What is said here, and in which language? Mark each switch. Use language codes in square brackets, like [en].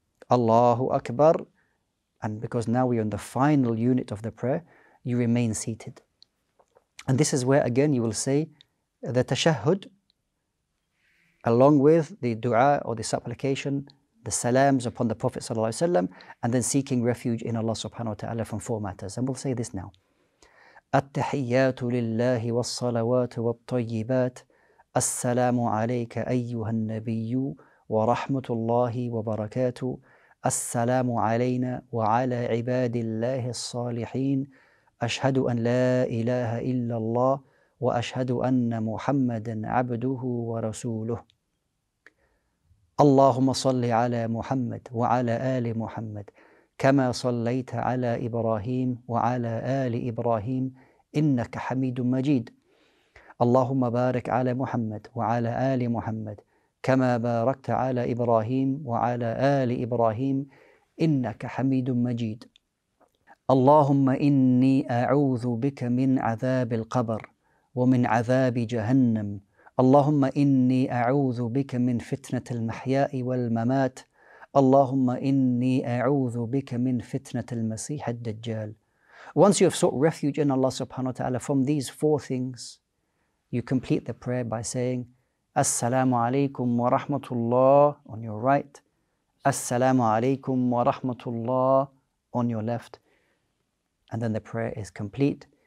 [en] Allahu Akbar. And because now we are in the final unit of the prayer, you remain seated. And this is where again you will say the tashahhud along with the dua or the supplication, the salams upon the Prophet ﷺ, and then seeking refuge in Allah subhanahu wa ta'ala from 4 matters. And we'll say this now. [ar] التحيات لله والصلوات والطيبات السلام عليك أيها النبي ورحمة الله وبركاته السلام علينا وعلى عباد الله الصالحين أشهد أن لا إله إلا الله وأشهد أن محمدا عبده ورسوله. اللهم صل على محمد وعلى آل محمد كما صليت على إبراهيم وعلى آل إبراهيم إنك حميد مجيد. اللهم بارك على محمد وعلى آل محمد كما باركت على إبراهيم وعلى آل إبراهيم إنك حميد مجيد. اللهم إني أعوذ بك من عذاب القبر ومن عذاب جهنم. اللهم إني أعوذ بك من فتنة المحياء والممات. اللهم إني أعوذ بك من فتنة المسيح الدجال. [en] Once you have sought refuge in Allah subhanahu wa ta'ala from these four things, you complete the prayer by saying Assalamu alaikum wa rahmatullah on your right, Assalamu alaikum wa rahmatullah on your left, and then the prayer is complete.